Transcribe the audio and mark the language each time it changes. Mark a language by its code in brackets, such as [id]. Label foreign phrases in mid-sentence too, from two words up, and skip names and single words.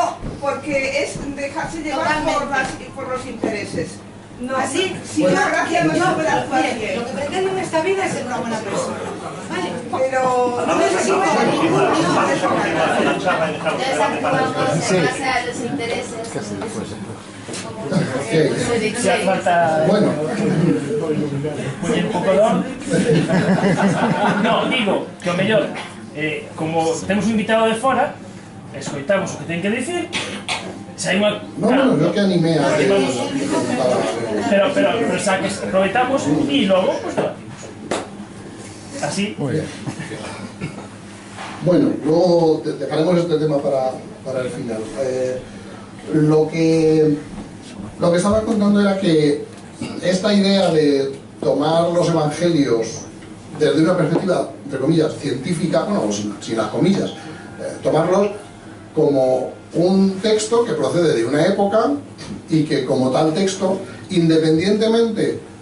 [es] No, porque es dejarse llevar por los intereses. No, Así, si la gracia no se puede actuar bien. bien. Lo que pretendo en esta vida es ser una buena persona. ¿Vale? Pero no necesito Vamos a continuar con la charla y dejamos el debate para después. En base a los intereses. Ok. Se falta Bueno, [gl] poñer un pouco de orden. No, digo que o mellor, como temos un invitado de fora, escoitamos o que ten que dicir, se hai unha... [es] no, yo que animé a que [gl] Pero xa que aproveitamos e logo, [es] pues debatimos. Así. Muy bien. Bueno, luego dejaremos este tema para el final. Lo que estaba contando era que esta idea de tomar los evangelios desde una perspectiva, entre comillas, científica, bueno, sin las comillas, tomarlos como un texto que procede de una época y que como tal texto, independientemente